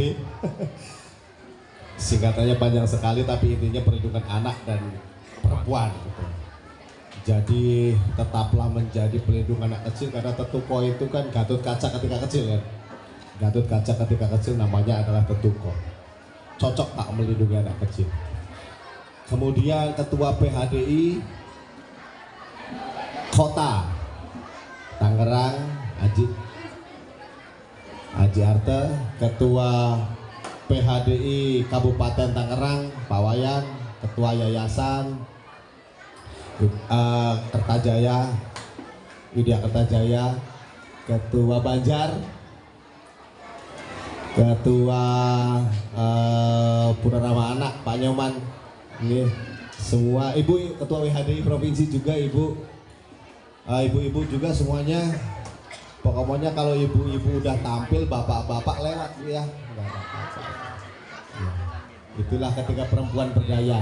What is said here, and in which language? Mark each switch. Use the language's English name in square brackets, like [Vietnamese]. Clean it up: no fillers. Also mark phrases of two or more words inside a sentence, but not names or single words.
[Indonesian] Singkatannya panjang sekali tapi intinya perlindungan anak dan perempuan gitu. Jadi tetaplah menjadi pelindung anak kecil, karena Tetuko itu kan Gatot Kaca ketika kecil kan. Gatot Kaca ketika kecil namanya adalah Tetuko. Cocok tak melindungi anak kecil. Kemudian Ketua PHDI Kota Tangerang Aji Arte, Ketua PHDI Kabupaten Tangerang Pak Wayan, Ketua Yayasan Kertajaya Widya Kertajaya, Ketua Banjar, Ketua Purarama Anak Pak Nyoman, ini semua Ibu, Ketua WHDI Provinsi juga Ibu, Ibu-ibu juga semuanya. Pokoknya kalau ibu-ibu udah tampil, bapak-bapak lewat ya. Itulah ketika perempuan berdaya.